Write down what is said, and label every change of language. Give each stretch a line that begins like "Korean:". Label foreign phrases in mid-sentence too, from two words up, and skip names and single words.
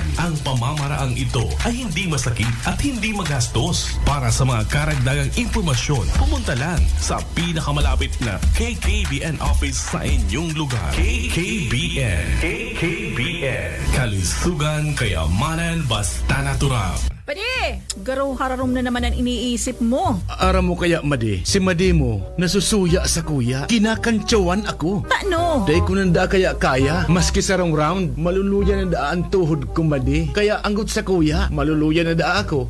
Filipino: Ang pamamaraang ito ay hindi masakit at hindi magastos. Para sa mga karagdagang impormasyon, pumunta lang sa pinakamalapit na KKBN office sa inyong lugar. KKBN. KKBN. Kalusugan kayamanan basta natural. Pwede!
Bikol: Garo hararom na naman ang iniisip mo. Aram mo kaya, Madi, si Madi mo nasusuya sa kuya. Kinakantsawan ako. Paano? Day ko nanda kaya kaya. Maski sarong round, maluluya na daan tuhod ko, Madi. Kaya anggot sa kuya, maluluya na daa ako.